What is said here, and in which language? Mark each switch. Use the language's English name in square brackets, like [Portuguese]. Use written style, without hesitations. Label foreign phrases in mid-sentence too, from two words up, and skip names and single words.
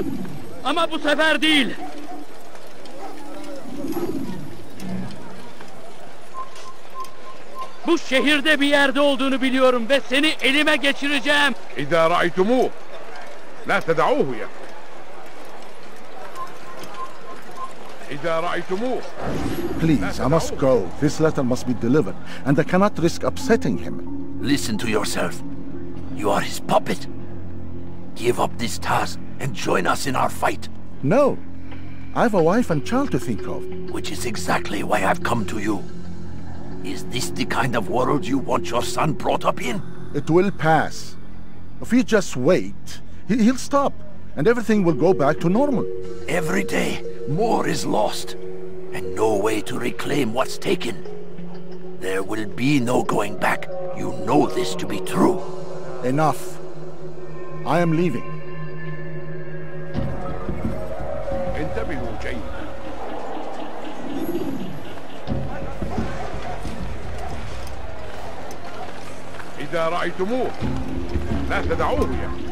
[Turkish] Ama bu sefer değil. Bu şehirde bir yerde olduğunu biliyorum ve seni elime geçireceğim. [Arabic] إذا رأيتموه لا تدعوه يا إذا رأيتموه. [English] Please, I must go. This letter must be delivered, and I cannot risk upsetting him. Listen to yourself. You are his puppet. Give up this task and join us in our fight. No. I have a wife and child to think of. Which is exactly why I've come to you. Is this the kind of world you want your son brought up in? It will pass. If you just wait, he'll stop, and everything will go back to normal. Every day, more is lost, and no way to reclaim what's taken. There will be no going back. You know this to be true. Enough. I am leaving. [Arabic] انتبهوا جيدا. إذا رأيتموه لا تدعوه يا